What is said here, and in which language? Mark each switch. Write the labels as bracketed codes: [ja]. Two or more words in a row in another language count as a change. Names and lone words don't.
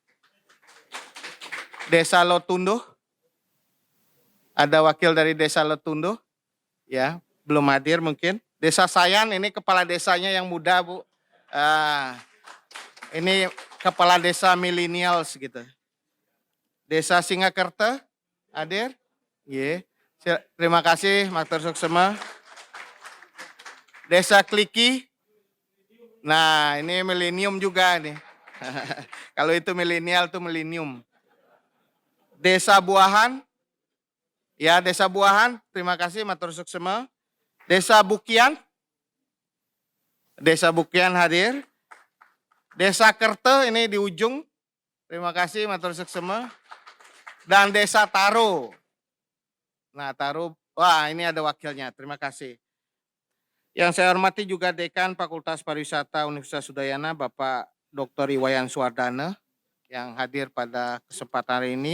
[id] Desa Lotunduh, ada wakil dari Desa Lotunduh, ya, belum hadir mungkin. Desa Sayan, ini kepala desanya yang muda, Bu. Ini kepala desa millennials gitu. Desa Singakerta, hadir? Iya. Terima kasih, [ban] matur suksema. [id] Desa Kliki, nah ini milenium juga nih. Kalau itu milenial tuh milenium. Desa Buahan, ya Desa Buahan, terima kasih [ban] matur suksema. [id] Desa Bukian hadir. Desa Kerte ini di ujung, terima kasih [ban] matur suksema. [id] Dan Desa Taro. Nah Taro, wah ini ada wakilnya, terima kasih. Yang saya hormati juga Dekan Fakultas Pariwisata Universitas Udayana, Bapak Dr. Iwayan Suwardana, yang hadir pada kesempatan hari ini.